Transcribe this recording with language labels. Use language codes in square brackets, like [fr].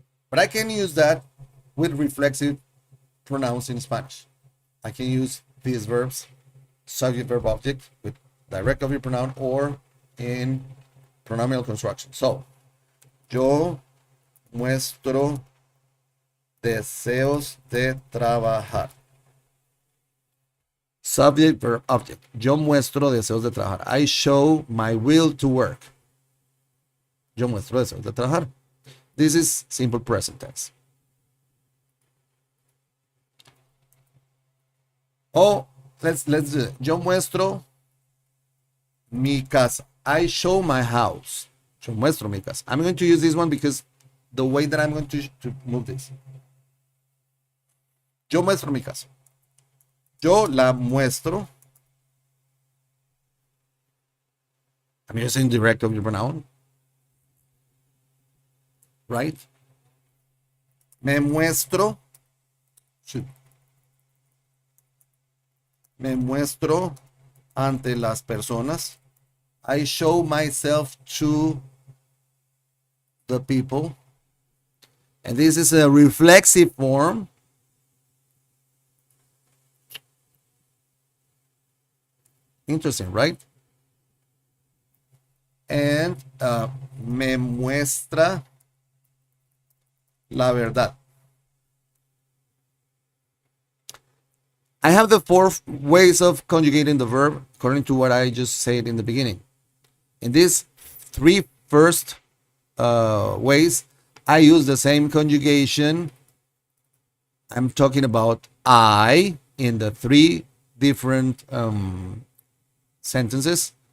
[en] But I can use that with reflexive pronouns in Spanish. I can use these verbs, subject, verb, object, with direct object pronoun or in pronominal construction. [es] So, yo muestro deseos de trabajar. [en] Subject, verb, object. [es] Yo muestro deseos de trabajar. [en] I show my will to work. [es] Yo muestro deseos de trabajar. [en] This is simple present tense. Oh, let's do it. [es] Yo muestro mi casa. [en] I show my house. [es] Yo muestro mi casa. [en] I'm going to use this one because the way that I'm going to move this. [es] Yo muestro mi casa. Yo la muestro. [en] I'm using direct object pronoun. [es] Right? Me muestro. Me muestro ante las personas. [en] I show myself to the people. And this is a reflexive form. Interesting, right? [es] And me muestra la verdad. [en] I have the 4 ways of conjugating the verb according to what I just said in the beginning. In these 3 first ways, I use the same conjugation. I'm talking about I in the 3 different sentences.